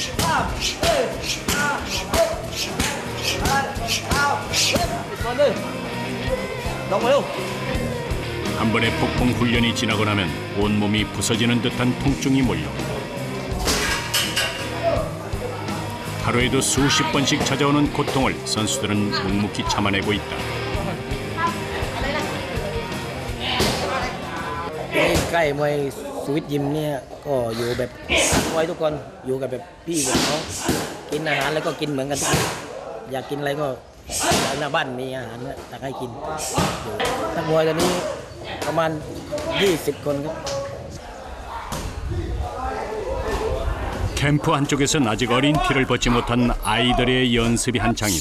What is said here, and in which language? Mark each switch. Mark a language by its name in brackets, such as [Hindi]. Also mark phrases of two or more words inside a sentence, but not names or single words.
[Korean] 한 번의 폭풍 훈련이 지나고 나면 온몸이 부서지는 듯한 통증이 몰려 하루에도 수십 번씩 찾아오는 고통을 선수들은 묵묵히 참아내고 있다. [Thai] ใกล้มวยสวิตยิมเนี่ยก็อยู่แบบมวยทุกคนอยู่กับแบบพี่แบบน้องกินอาหารแล้วก็กินเหมือนกันทุกคนอยากกินอะไรก็หน้าบ้านมีอาหารตักให้กินอยู่นักมวยตอนนี้ประมาณ20คนครับ [Korean] 캠프 한쪽에선 아직 어린 피를 벗지 못한 아이들의 연습이 한창이다.